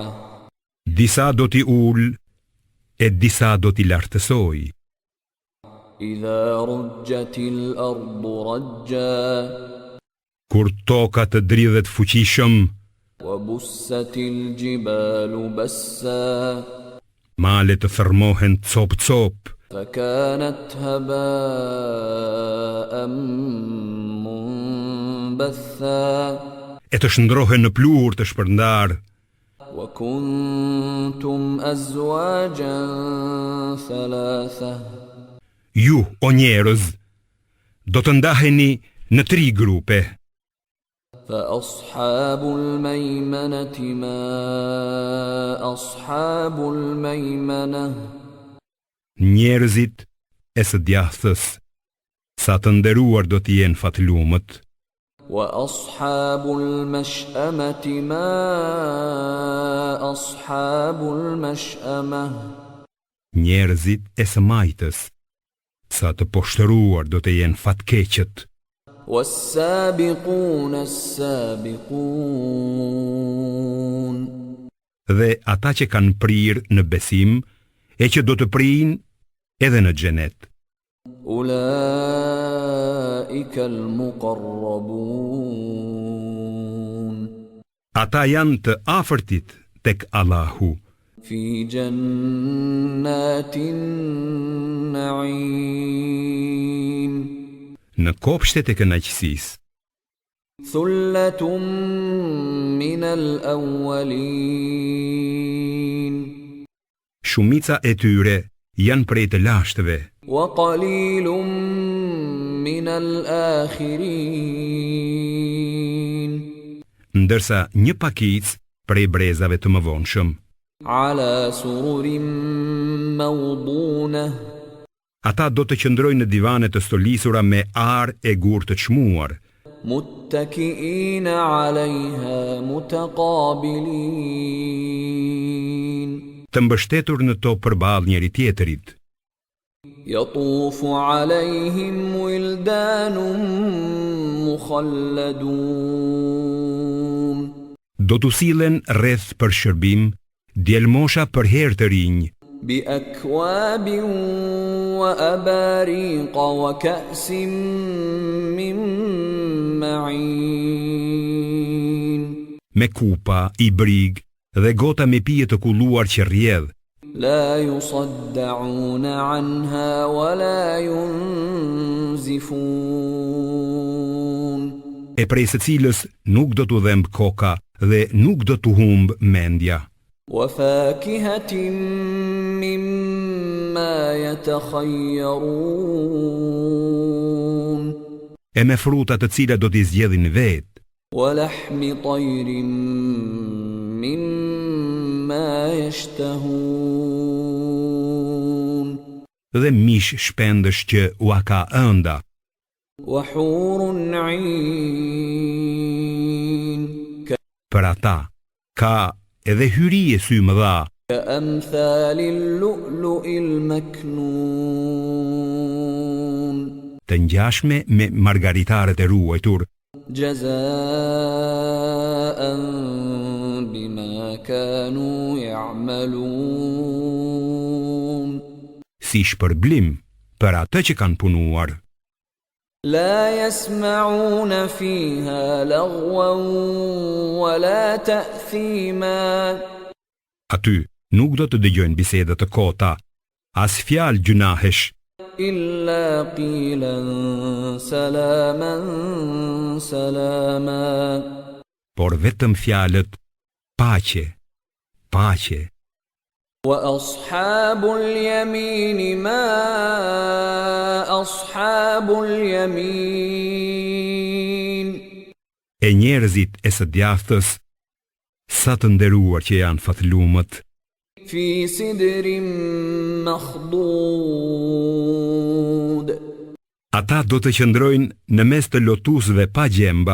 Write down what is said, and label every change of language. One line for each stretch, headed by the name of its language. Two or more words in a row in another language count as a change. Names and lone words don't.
Albanian: Disa do t'i ul, e disa do t'i lartësoj.
Arabic: إذا رجت الأرض رجا.
Albanian: Kur toka të dridhet fuqishëm,
Arabic: وبست الجبال بسا.
Albanian: male të thërmohen cop-cop,
Arabic: فكانت هباء منبثا.
Albanian: e të shndrohen në plur të shpërndar.
Arabic: وكنتم أزواجا ثلاثة.
Albanian: Ju, o njerëz, do të ndaheni në 3 grupe.
Arabic: فأصحاب الميمنة ما أصحاب الميمنة.
Albanian: Njerëzit e së djathës, sa të nderuar do të jenë fatlumët.
Arabic: وأصحاب المشأمة ما أصحاب المشأمة.
Albanian: Njerëzit e së majtës, sa të poshtëruar do të jenë fatkeqët.
Arabic: والسابقون السابقون.
Albanian: Dhe ata që kanë prirë në besim, e që do të prinë edhe në xhenet.
Arabic: أولئك المقربون.
Albanian: Ata janë të afërtit tek Allahu,
Arabic: في جنات النعيم.
Albanian: në kopshtet e kënaqësisë.
Arabic: ثلة من الأولين.
Albanian: Shumica e tyre janë prej të lashtëve,
Arabic: وقليل من الآخرين.
Albanian: ndërsa një pakicë prej brezave të mëvonshëm.
Arabic: على سرر موضونة.
Albanian: Ata do të qëndrojnë në divane të stolisura me arë e gur të çmuar,
Arabic: متكئين عليها متقابلين.
Albanian: të mbështetur në to përballë njëri tjetrit.
Arabic: يطوف عليهم ولدان مخلدون.
Albanian: Do t'u sillen rreth për shërbim djelmosha për herë të rinj,
Arabic: بأكواب وأباريق وكأس من معين.
Albanian: me kupa, i brig dhe gota me pije të kulluar që rrjedh,
Arabic: لا يصدعون عنها ولا ينزفون.
Albanian: e prej së cilës nuk do t'u dhemb koka dhe nuk do t'u humb mendja.
Arabic: وفاكهة مما يتخيرون.
Albanian: E me fruta të cilat do t'i zgjedhin vetë,
Arabic: ولحم طير مما يشتهون.
Albanian: dhe mish shpendësh që ua ka ënda,
Arabic: وحور عين.
Albanian: për ata ka edhe hyrie sy mëdha,
Arabic: كأمثال اللؤلؤ المكنون.
Albanian: të ngjashme me margaritaret e ruajtur,
Arabic: جزاء بما كانوا يعملون.
Albanian: si shpërblim për atë që kanë punuar.
Arabic: لا يسمعون فيها لغوا ولا تأثيما.
Albanian: Aty nuk do të dëgjojnë biseda të kota, as fjalë gjunahesh,
Arabic: إلا قيلا سلاما سلاما.
Albanian: por vetëm fjalët paqe, paqe.
Arabic: وأصحاب اليمين ما أصحاب اليمين.
Albanian: E njerëzit e së djathtës, sa të nderuar që janë fathlumët,
Arabic: في سدر مخضود.
Albanian: ata do të qëndrojnë në mes të lotusëve pa gjemba,